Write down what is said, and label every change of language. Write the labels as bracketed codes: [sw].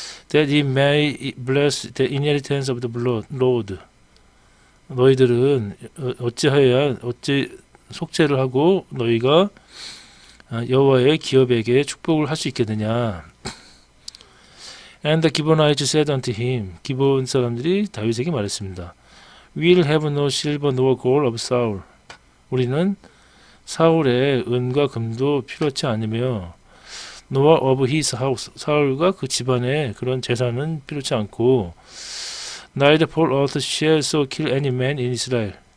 [en] That he may bless the inheritance of the Lord. [ko] 너희들은 어찌 속죄를 하고 너희가 여호와의 기업에게 축복을 할 수 있겠느냐? [en] And the Gibeonites said unto him. [ko] 기본 사람들이 다윗에게 말했습니다. [en] We'll have no silver nor gold of Saul. [ko] 우리는 사울의 은과 금도 필요치 않으며 [en] nor of his house. [ko] 사울과 그 집안의 그런 재산은 필요치 않고 [en] neither for us shall so kill any man in Israel.